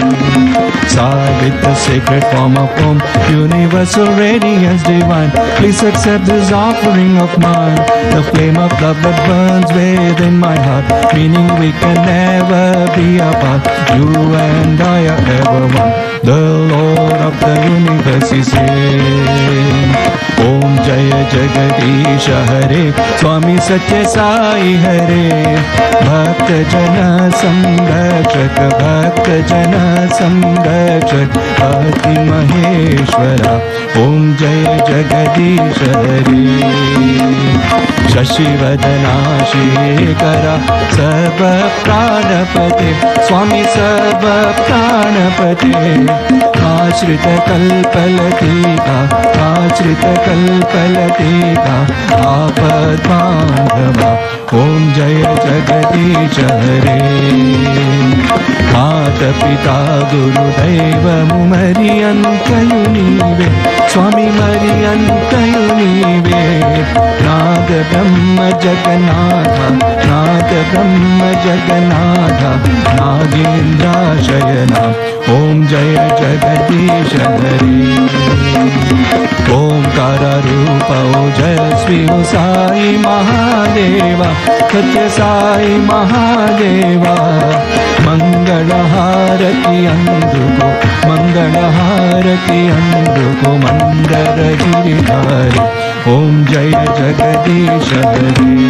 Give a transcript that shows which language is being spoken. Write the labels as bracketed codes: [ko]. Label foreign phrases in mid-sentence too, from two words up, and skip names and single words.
[en] Sai with the sacred form of Om, universal radiance divine. Please accept this offering of mine, the flame of love that burns within my heart, meaning we can never be apart. You and I are ever one. The Lord of the universe is here. [sa] ओं जय जगदीश हरे, स्वामी सत्य साई हरे. भक्त जन संरक्षक, भक्त जन संरक्षक, अति महेश्वर. ओं जय जगदीश हरे. शशिवदन शेखर, सर्व प्राणपते, स्वामी सर्व प्राणपते. आश्रित कल्पलतिका, आश्रित कल्पलतिका, आपद् बान्धव. ओं जय जगदीश हरे. [te] మాతపితా గురుదైవము మరి అంతయు నీవే స్వామి మరి అంతయు నీవే నాద బ్రహ్మ జగన్నాథ నాద బ్రహ్మ జగన్నాథ నాగేంద్రాశయన ఓం జయ జగదీశ హరి [kn] ఓంಕಾರ ರೂಪ ಓ ಜಯ ಶ್ರೀ ಸಾಯಿ ಮಹಾದೇವ ಸತ್ಯ ಸಾಯಿ ಮಹಾದೇವ ಮಂಗಳ ಹಾರತಿ ಅಂದುಕೋ ಮಂಗಳ ಹಾರತಿ ಅಂದುಕೋ ಮಂದರ ಗಿರಿಧಾರಿ ಓಂ ಜಯ ಜಗದೀಶ ಹರಿ